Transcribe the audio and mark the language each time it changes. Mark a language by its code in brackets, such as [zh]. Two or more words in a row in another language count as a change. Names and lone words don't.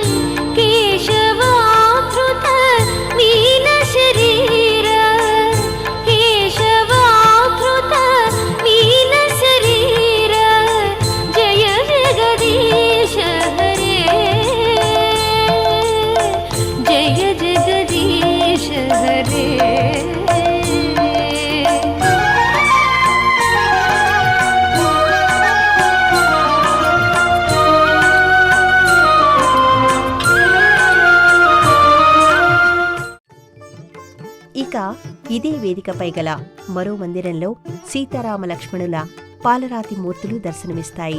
[sa] केशवाधृत मीनशरीर केशवाधृत मीनशरीर जय जगदीश हरे जय जगदीश हरे. [te] ఇక ఇదే వేదికపై గల మరో మందిరంలో సీతారామ లక్ష్మణుల పాలరాతి మూర్తులు దర్శనమిస్తాయి.